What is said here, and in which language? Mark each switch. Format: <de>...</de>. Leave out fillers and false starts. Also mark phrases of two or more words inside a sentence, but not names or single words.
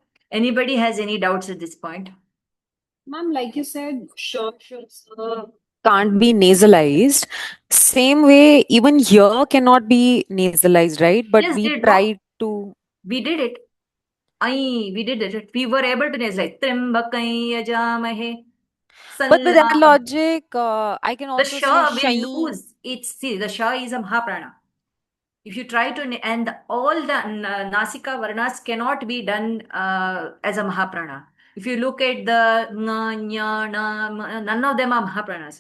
<en>Anybody has any doubts at this point? Ma'am, like you said, sure, can't be nasalized. Same way, even here cannot be nasalized, right? But Yes, we did no? tried to. We did it. We did it. We were able to nasalize.</en> <sa>त्र्यम्बकय् यजामहे.</sa> <en>But with that Sallam. logic, I can The also say sha will shai. lose its, see, the sha is a mahaprana. If you try to, and all the nasika varnas cannot be done as a mahaprana. If you look at the na, nya, na, none of them are mahapranas.</en>